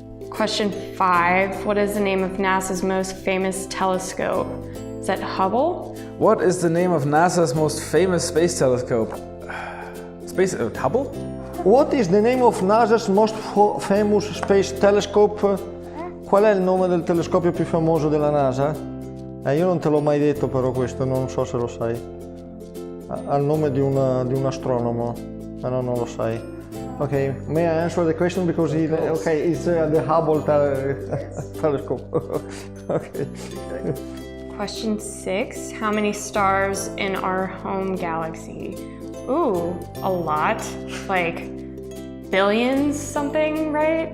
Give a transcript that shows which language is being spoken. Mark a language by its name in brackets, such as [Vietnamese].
[English] Question 5. What is the name of NASA's most famous telescope? Is that Hubble? What is the name of NASA's most famous space telescope? Hubble? What is the name of NASA's most famous space telescope? [Italian] Qual è il nome del telescopio più famoso della NASA? Io non te l'ho mai detto però questo, non so se lo sai. Ha il nome di un astronomo, però non lo sai. [English] Okay, may I answer the question because it's the Hubble telescope. Okay. Question 6. How many stars in our home galaxy? Ooh, a lot. Like billions something, right?